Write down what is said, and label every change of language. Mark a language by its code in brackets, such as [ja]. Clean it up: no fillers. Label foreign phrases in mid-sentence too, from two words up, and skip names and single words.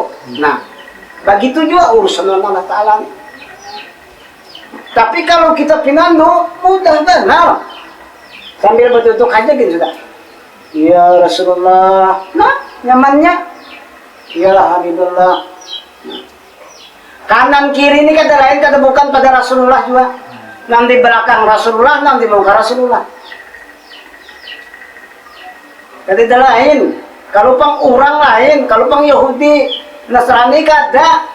[bjn] Nah, begitu juga urusan Allah Ta'ala. Tapi kalau kita pinandu mudah benar. Sambil berduduk aja gitu sudah. [ar] يا رسول الله, [bjn] nah nyamannya. [ar] يا حبيب الله. [bjn] Kanan kiri ini kata lain kata bukan pada Rasulullah juga. Nanti belakang Rasulullah, nanti muka Rasulullah. Kata lain. Kalau pang orang lain, kalau pang Yahudi, Nasrani kada.